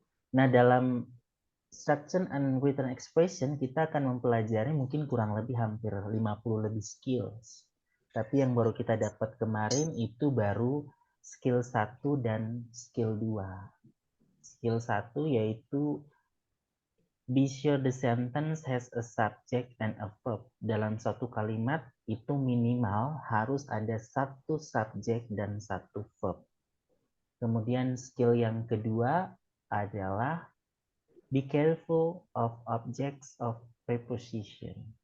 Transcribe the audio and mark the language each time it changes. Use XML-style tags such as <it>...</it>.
<id>Nah, dalam Structure and Written Expression kita akan mempelajari mungkin kurang lebih hampir 50 lebih skills. Tapi yang baru kita dapat kemarin itu baru skill 1 dan skill 2.</id> <en>Skill 1</en> <id>yaitu</id> <en>be sure the sentence has a subject and a verb.</en> <id>Dalam satu kalimat itu minimal harus ada satu subjek dan satu verb. Kemudian skill yang kedua adalah</id> <en>be careful of objects of preposition.</en>